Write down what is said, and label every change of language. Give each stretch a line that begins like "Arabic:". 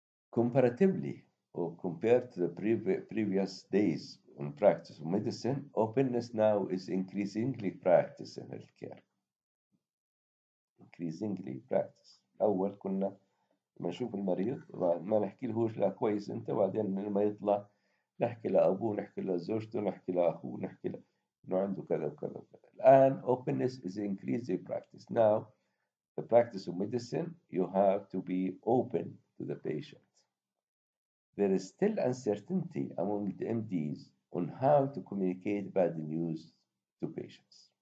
English: Comparatively, or compared to the previous days in practice of medicine, openness now is increasingly practiced in healthcare. Increasingly practiced.
Arabic: أول كنا لما نشوف المريض ما نحكي لهوش لا كويس أنت، وبعدين لما يطلع نحكي لأبوه، نحكي لزوجته، نحكي لأخوه، نحكي إنه عنده كذا وكذا وكذا.
English: الآن openness is increasing practice. Now, the practice of medicine, you have to be open to the patient. There is still uncertainty among the MDs on how to communicate bad news to patients.